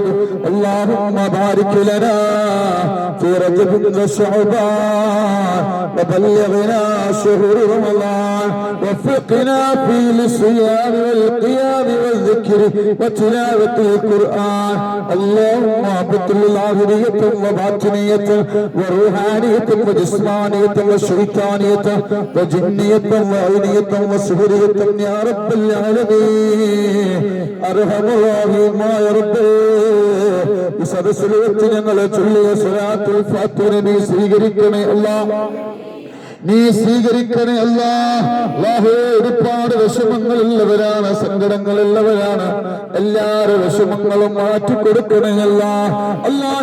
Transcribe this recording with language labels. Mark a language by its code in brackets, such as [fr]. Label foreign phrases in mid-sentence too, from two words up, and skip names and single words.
[ar] اللهم بارك لنا في رجب وشعبان وبلغنا شهر رمضان وفقنا في الصيام والقيام والذكر وتلاوة القرآن. اللهم ابطل ظاهرية وباطنية وروحانية وجسمانية وشيطانية وجنية وعينية وسحرية يا رب العالمين. أرحم الراحمين يا رب. [ml] ഈ സദസ്സിൽ വെച്ച് ഞങ്ങളെ ചൊല്ലിയ സ്വലാത്തുൽ ഫാത്തിഹ നീ സ്വീകരിക്കണേ അല്ലാഹ്, നീ സ്വീകരിക്കണേ അല്ലാഹ്. ഒരുപാട് വിഷമങ്ങളുള്ളവരാണ്, സങ്കടങ്ങളുള്ളവരാണ്. എല്ലാവരുടെ വിഷമങ്ങളും മാറ്റിക്കൊടുക്കണേ അല്ലാഹ്.